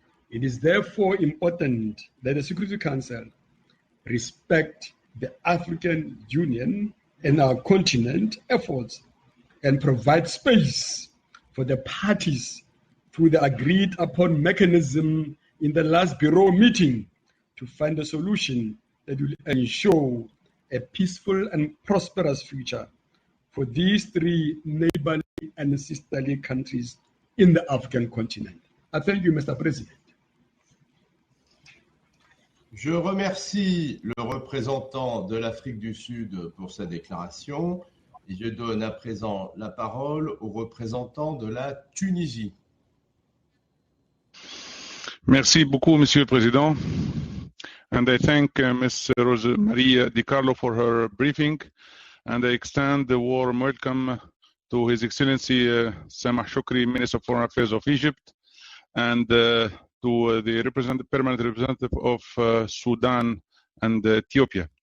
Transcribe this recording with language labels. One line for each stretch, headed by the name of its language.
English: It is therefore important that the Security Council respect the African Union and our continent efforts and provide space for the parties through the agreed upon mechanism in the last Bureau meeting to find a solution that will ensure a peaceful and prosperous future for these three neighboring and sisterly countries in the African continent. I thank you, Mr. President.
French: Je remercie le représentant de l'Afrique du Sud pour sa déclaration et je donne à présent la parole au représentant de la Tunisie. Merci beaucoup, Monsieur le Président.
English: And I thank Ms. Rosemarie Di Carlo for her briefing, and I extend a warm welcome to His Excellency Samah Shukri, Minister of Foreign Affairs of Egypt, and to the permanent representative of Sudan and Ethiopia.